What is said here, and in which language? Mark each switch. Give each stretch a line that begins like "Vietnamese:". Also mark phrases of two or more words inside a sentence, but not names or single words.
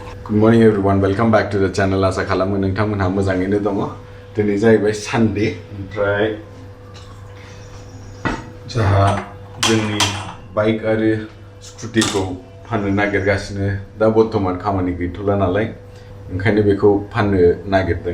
English: Good morning everyone, welcome back to the channel.
Bodo: आसा खालामो नोंथांमोनहा मोजाङैनो दङ। दिनै जाहैबाय सानडे, ओमफ्राय जोंहा जोंनि बाइक आरो स्कुटिखौ फाननो नागिरगासिनो। दा बर्तमान खामानि गैथ'ला नालाय, ओंखायनो बेखौ फाननो नागिरदों।